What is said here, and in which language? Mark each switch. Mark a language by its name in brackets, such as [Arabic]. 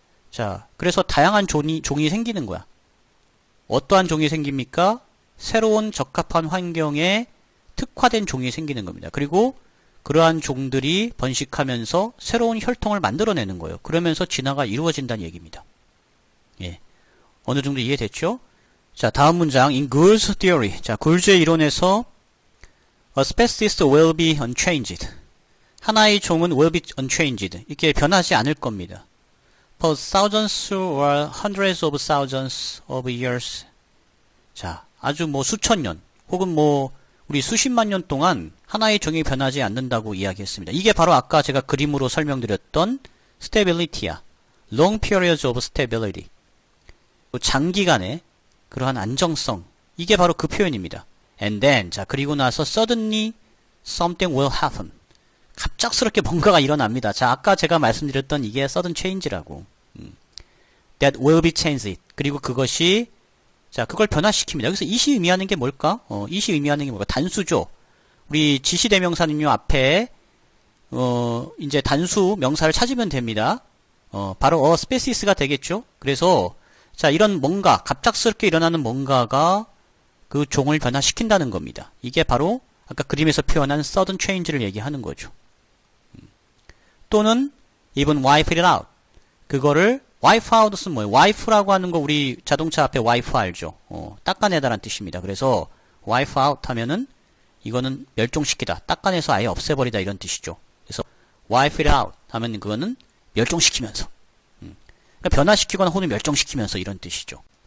[Korean] 자, 그래서 다양한 종이 생기는 거야. 어떠한 종이 생깁니까? 새로운 적합한 환경에 특화된 종이 생기는 겁니다. 그리고 그러한 종들이 번식하면서 새로운 혈통을 만들어내는 거예요. 그러면서 진화가 이루어진다는 얘기입니다. 예, 어느 정도 이해됐죠? 자, 다음 문장. [English] In Gould's theory. [Korean] 자, 굴즈의 이론에서 [English] a species will be unchanged. [Korean] 하나의 종은 [English] will be unchanged. [Korean] 이렇게 변하지 않을 겁니다. [English] For thousands or hundreds of thousands of years. [Korean] 자, 아주 뭐 수천 년 혹은 뭐 우리 수십만 년 동안 하나의 종이 변하지 않는다고 이야기했습니다. 이게 바로 아까 제가 그림으로 설명드렸던 stability야. [English] long periods of stability. [Korean] 장기간의 그러한 안정성. 이게 바로 그 표현입니다. [English] And then, [Korean] 자, 그리고 나서 [English] suddenly something will happen. [Korean] 갑작스럽게 뭔가가 일어납니다. 자, 아까 제가 말씀드렸던 이게 [English] sudden change [Korean] 라고. [English] That will be changed. [Korean] 그리고 그것이, 자, 그걸 변화시킵니다. 여기서 이시 의미하는 게 뭘까? 이시 의미하는 게 뭘까? 단수죠. 우리 지시대명사는요, 앞에, 이제 단수 명사를 찾으면 됩니다. 바로 a species가 되겠죠? 그래서, 자, 이런 뭔가, 갑작스럽게 일어나는 뭔가가 그 종을 변화시킨다는 겁니다. 이게 바로 아까 그림에서 표현한 sudden change를 얘기하는 거죠. [English] 또는 even wipe it out. [Korean] 그거를 wipe out은 뭐예요? wife라고 하는 거 우리 자동차 앞에 wipe 알죠? 닦아내다란 뜻입니다. 그래서 wipe out 하면은 이거는 멸종시키다, 닦아내서 아예 없애버리다 이런 뜻이죠. 그래서 [English] wipe it out [Korean] 하면 그거는 멸종시키면서, 그러니까 변화시키거나 혹은 멸종시키면서 이런 뜻이죠.